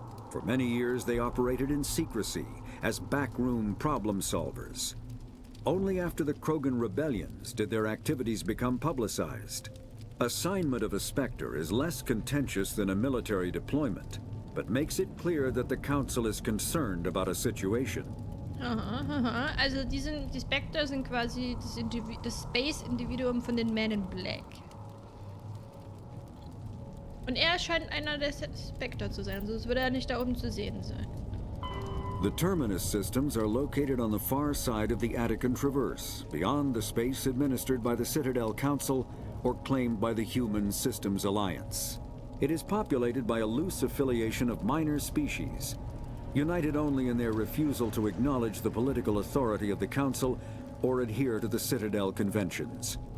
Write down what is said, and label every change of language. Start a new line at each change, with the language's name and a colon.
English: For many years they operated in secrecy as backroom problem solvers. Only after the Krogan rebellions did their activities become publicized. Assignment of a Spectre is less contentious than a military deployment, but makes it clear that the Council is concerned about a situation.
German: Also die Spectre sind quasi das Space-Individuum von den Men in Black. Und er scheint einer der Spectre zu sein, sonst würde er nicht da oben zu sehen sein.
English: The Terminus systems are located on the far side of the Attican Traverse, beyond the space administered by the Citadel Council or claimed by the Human Systems Alliance. It is populated by a loose affiliation of minor species, united only in their refusal to acknowledge the political authority of the Council or adhere to the Citadel Conventions.